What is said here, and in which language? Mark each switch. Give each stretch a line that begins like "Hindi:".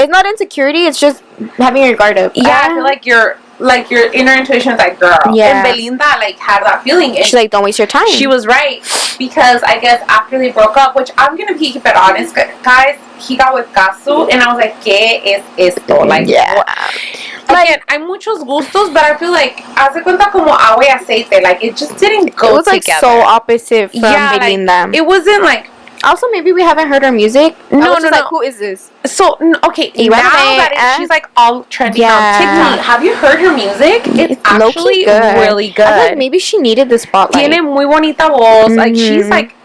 English: it's not insecurity, it's just having your guard up. Yeah, I feel like your inner intuition is like, girl. And Belinda, like, had that feeling. And she's like, don't waste your time. She was right. Because I guess after they broke up, which I'm going to keep it honest, guys, he got with Casu, and I was like,
Spanish: ¿qué es esto?
English: Like, again,
Spanish: hay muchos gustos,
English: but I feel like,
Spanish: haz de cuenta como agua y aceite.
English: Like, it just didn't go together. It was, like, so opposite from Belinda. Like, it wasn't, like, also, maybe we haven't heard her music. No. Like, who is this? So, okay, now that she's, like, all trendy on TikTok. Have you heard her music? It's actually good. Really good. I feel like maybe she needed the spotlight.
Spanish: Tiene muy bonita voz.
English: Like, she's, like,